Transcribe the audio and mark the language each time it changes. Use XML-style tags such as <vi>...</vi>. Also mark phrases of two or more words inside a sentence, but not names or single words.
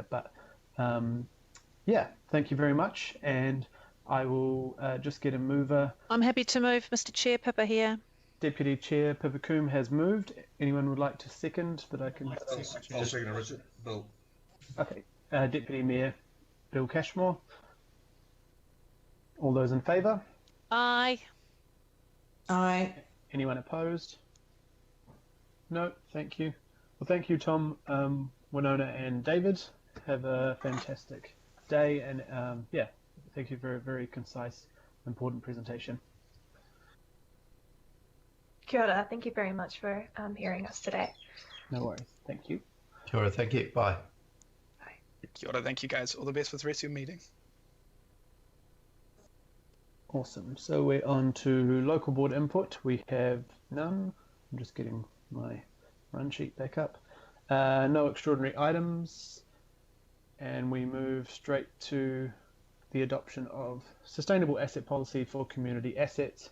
<en>But yeah, thank you very much, and I will just get a mover. I'm happy to move, Mr. Chair. Pippa here. Deputy Chair Pippa Coombe has moved. Anyone would like to second that I can? I'll second it, Richard. Bill. Okay. Deputy Mayor Bill Cashmore. All those in favour? Aye. Aye. Anyone opposed? No, thank you. Well, thank you, Tom, Winona, and David. Have a fantastic day, and yeah, thank you for a very concise, important presentation.</en> <mi>Kia ora.</mi> <en>Thank you very much for hearing us today. No worries. Thank you.</en> <mi>Kia ora,</mi> <en>thank you. Bye.</en> <mi>Kia ora,</mi> <en>thank you guys. All the best with the rest of your meeting. Awesome. So we're on to local board input. We have none. I'm just getting my run sheet back up. No extraordinary items. And we move straight to the adoption of sustainable asset policy for community assets.</en>